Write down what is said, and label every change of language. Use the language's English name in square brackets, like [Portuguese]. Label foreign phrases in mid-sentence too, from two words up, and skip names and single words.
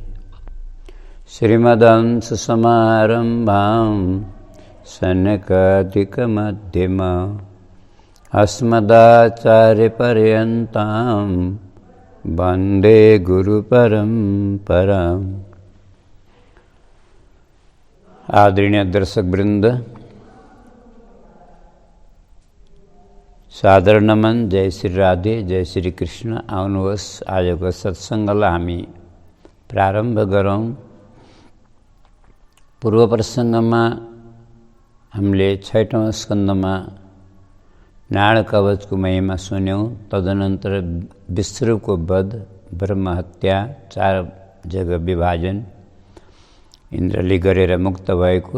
[Sanskrit] श्रीमदंससमारम्भां सनकादिकमध्यमाम् अस्मदाचार्यपर्यन्तां वन्दे गुरुपरम्पराम्। [Nepali] आदरणीय दर्शक वृन्द, सादर नमन, जय श्री राधे, जय श्री कृष्ण। आउनुहोस् आजको सत्सङ्गलाई हामी प्रारम्भ गरौँ। पूर्व प्रसङ्गमा हामीले 6औं स्कन्धमा नारायण कवचको महिमा सुन्यौं। तदनन्तर विश्रुको वध, ब्रह्महत्या, 4 जग्गा विभाजन इन्द्रले गरेर मुक्त भएको।